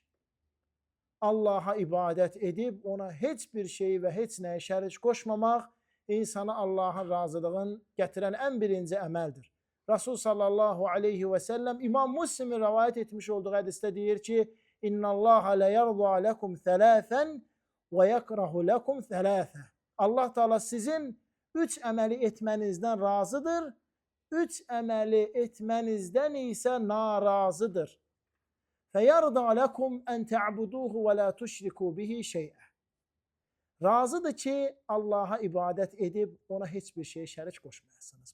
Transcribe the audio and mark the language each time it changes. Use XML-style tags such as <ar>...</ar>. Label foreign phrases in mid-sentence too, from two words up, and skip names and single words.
<az>Allaha ibadət edib ona heç bir şeyi və heç nəyi şərik qoşmamaq insana Allahın razılığını gətirən ən birinci əməldir. Rasul</az> <ar>صلى الله عليه وسلم</ar> <az>İmam Müslimin rəvayət etmiş olduğu hədisdə deyir ki,</az> <ar>إن الله يرضى لكم ثلاثا ويكره لكم ثلاثا.</ar> <az>Allah Teala sizin 3 əməli etmənizdən razıdır, 3 əməli etmənizdən isə narazıdır.</az> <ar>فيرضى لكم أن تعبدوه ولا تشركوا به شيئا. Razıdır ki, Allaha ibadət edib ona heç bir şey şərik qoşmayasınız.</ar>